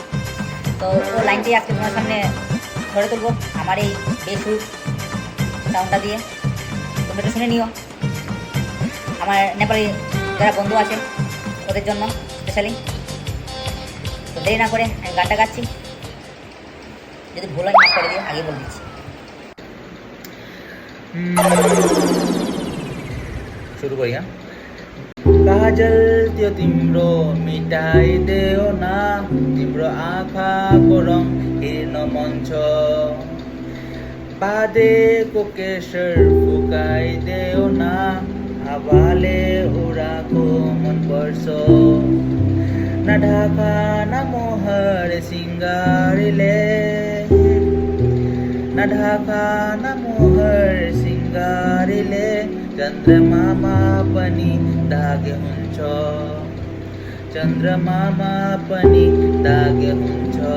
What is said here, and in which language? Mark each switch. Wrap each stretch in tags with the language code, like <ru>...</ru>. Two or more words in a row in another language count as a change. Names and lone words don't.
<bn>তো ও লাইনটি আজকে তোমার সামনে ধরে তুলবো আমার এই বেসুর সাউন্ডটা দিয়ে। তুমি একটু শুনে নিও, আমার নেপালি যারা বন্ধু আছে ওদের জন্য স্পেশালি। তো দেরি না করে আমি গানটা গাচ্ছি, যদি ভুল হয় মাফ করে দিও, আগে বলে দিচ্ছি।</bn> <ne>सुरु करी हाँ काजल त्यो तिम्रो मिटाइदेऊ न तिम्रो आँखाको रङ हेर्न मन छ बाँधेको केशर फुकाइदेऊ न हावाले उडाको मन पर्छ न ढाका न मोहर सिङ्गारीले न ढाका न मोहर सिङ्गारीले चन्द्रमामा पनि दागे हुन्छ चन्द्रमामा पनि दागे हुन्छ।</ne>